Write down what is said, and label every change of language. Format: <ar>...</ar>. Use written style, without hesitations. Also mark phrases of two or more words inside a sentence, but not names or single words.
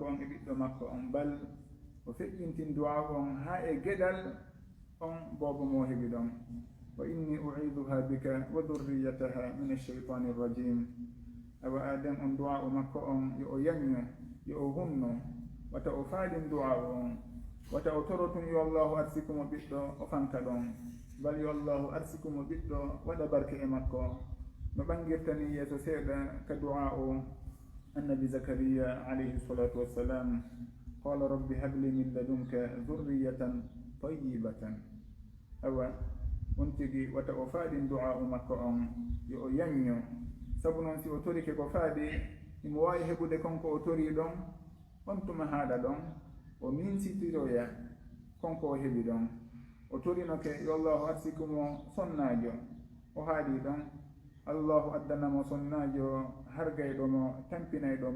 <ff>on e ɓiɗɗo makko on bal o feƴƴintin du'a'u on ha e geɗal on boobo mo heɓi ɗon wa</ff> <ar>إني أعيذها بك وذريتها من الشيطان الرجيم</ar> <ff>awa aden on du'a'u makko on yo o yañño yo o hunno wata o faalin du'a'u on wata o torotun yo allahu arsikumo ɓiɗɗo o fanka ɗon bal yo allahu arsikumo ɓiɗɗo waɗa barke e makko no ɓangirtani yeeso seeɗa ka du'a'u annabi zakariya</ff> <ar>عليه الصلاة والسلام قال رب هب لي من لدنك ذرية طيبة</ar> <ff>awa on tigi wata o faalin du'a'u makko on yo o yañño sabu noon si o torike ko faadi imo wawi heɓude konko o tori ɗon on tuma haaɗa ɗon o minsitiroya konko o heɓi ɗon o torinoke yo allahu arsikumo sonnajo o haaɗi ɗon allahu addanamo sonnajo hargayɗo mo tampinayɗo</ff>